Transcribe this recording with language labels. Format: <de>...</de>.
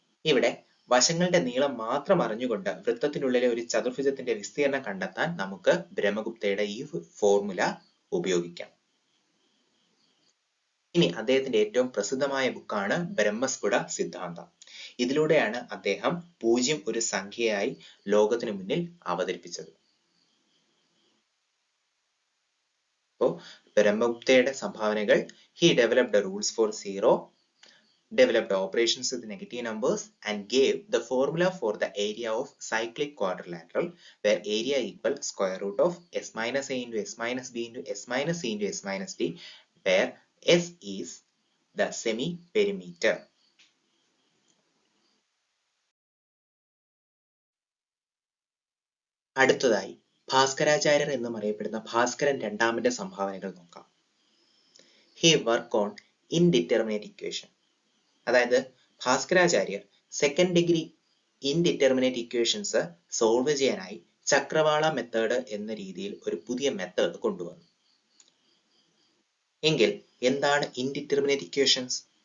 <ml>ഇവിടെ വശങ്ങളുടെ നീളം മാത്രം അറിഞ്ഞുകൊണ്ട് വൃത്തത്തിനുള്ളിലെ ഒരു ചതുർഭുജത്തിന്റെ വിസ്തീർണം കണ്ടെത്താൻ നമുക്ക് ബ്രഹ്മഗുപ്തയുടെ ഈ ഫോർമുല ഉപയോഗിക്കാം. ഇനി അദ്ദേഹത്തിന്റെ ഏറ്റവും പ്രസിദ്ധമായ ബുക്കാണ് ബ്രഹ്മസ്ഫുട സിദ്ധാന്തം. ഇതിലൂടെയാണ് അദ്ദേഹം പൂജ്യം ഒരു സംഖ്യയായി ലോകത്തിന് മുന്നിൽ അവതരിപ്പിച്ചത്. അപ്പോൾ ബ്രഹ്മഗുപ്തയുടെ സംഭാവനകൾ:</ml> <en>he developed the rules for zero, developed operations with negative numbers and gave the formula for the area of cyclic quadrilateral where area equal square root of s minus a into s minus b into s minus c into s minus d where s is the semi perimeter.</en> <ml>അടുത്തതായി ഭാസ്കരാചാര്യർ എന്നും അറിയപ്പെടുന്ന ഭാസ്കരൻ രണ്ടാമന്റെ സംഭാവനകൾ നോക്കാം.</ml> <en>He worked on indeterminate equation.</en> <ml>അതായത് ഭാസ്കരാചാര്യർ second degree indeterminate equations solve ചെയ്യാനായി ചക്രവാള method എന്ന രീതിയിൽ ഒരു പുതിയ മെത്തേഡ് കൊണ്ടുവന്നു. എങ്കിൽ എന്താണ് ഇൻഡിറ്റർമിനേറ്റ് ഇക്വേഷൻസ്?</ml>